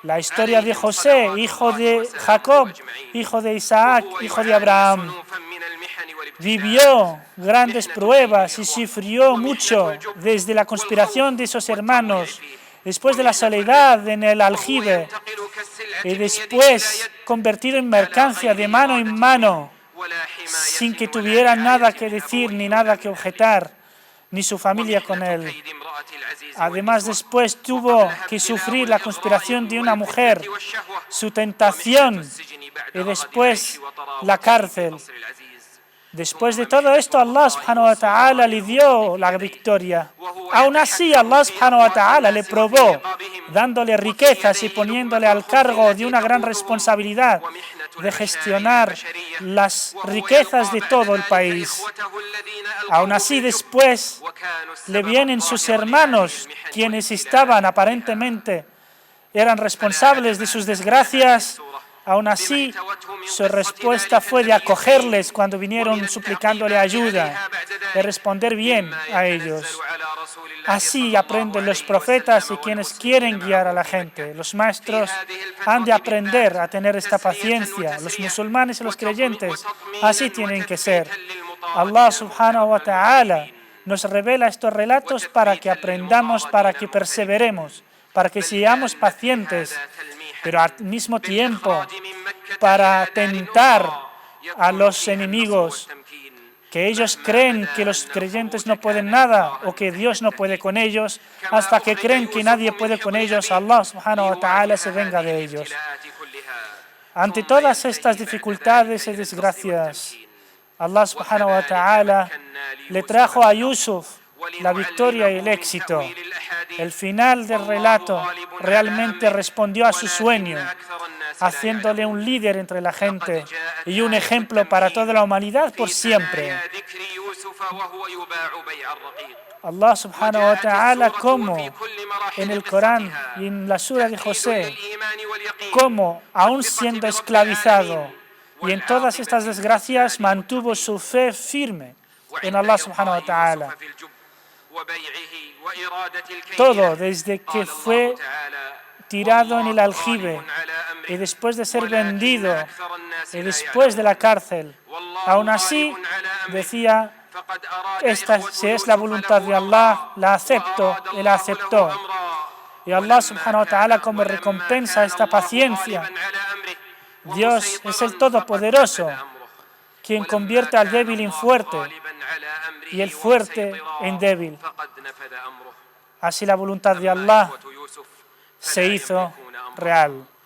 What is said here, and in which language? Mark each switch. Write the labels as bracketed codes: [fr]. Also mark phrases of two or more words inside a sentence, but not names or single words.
[es] La historia de José, hijo de Jacob, hijo de Isaac, hijo de Abraham, vivió grandes pruebas y sufrió mucho desde la conspiración de esos hermanos, después de la soledad en el aljibe y después convertido en mercancía de mano en mano, sin que tuviera nada que decir ni nada que objetar, ni su familia con él. Además, después tuvo que sufrir la conspiración de una mujer, su tentación y después la cárcel. Después de todo esto, [ar] الله سبحانه وتعالى [es] le dio la victoria. Aún así, [ar] الله سبحانه وتعالى [es] le probó, dándole riquezas y poniéndole al cargo de una gran responsabilidad de gestionar las riquezas de todo el país. Aún así, después le vienen sus hermanos, quienes estaban aparentemente, eran responsables de sus desgracias. Aún así, su respuesta fue de acogerles cuando vinieron suplicándole ayuda, de responder bien a ellos. Así aprenden los profetas y quienes quieren guiar a la gente. Los maestros han de aprender a tener esta paciencia. Los musulmanes y los creyentes así tienen que ser. [ar] الله سبحانه وتعالى [es] nos revela estos relatos para que aprendamos, para que perseveremos, para que seamos pacientes, pero al mismo tiempo para tentar a los enemigos, que ellos creen que los creyentes no pueden nada o que Dios no puede con ellos, hasta que creen que nadie puede con ellos, [ar] الله سبحانه وتعالى [es] se venga de ellos. Ante todas estas dificultades y desgracias, [ar] الله سبحانه وتعالى [es] le trajo a Yusuf la victoria y el éxito. El final del relato realmente respondió a su sueño, haciéndole un líder entre la gente y un ejemplo para toda la humanidad por siempre. [ar] الله سبحانه وتعالى, [es] como en el Corán y en la sura de José, como aún siendo esclavizado y en todas estas desgracias mantuvo su fe firme en [ar] الله سبحانه وتعالى. [es] Todo desde que fue tirado en el aljibe y después de ser vendido y después de la cárcel. Aún así, decía, esta si es la voluntad de Allah, la acepto, y la aceptó. [ar] Y الله سبحانه وتعالى, [es] como recompensa esta paciencia, Dios es el Todopoderoso, quien convierte al débil en fuerte y el fuerte en débil. Así la voluntad de Allah se hizo real.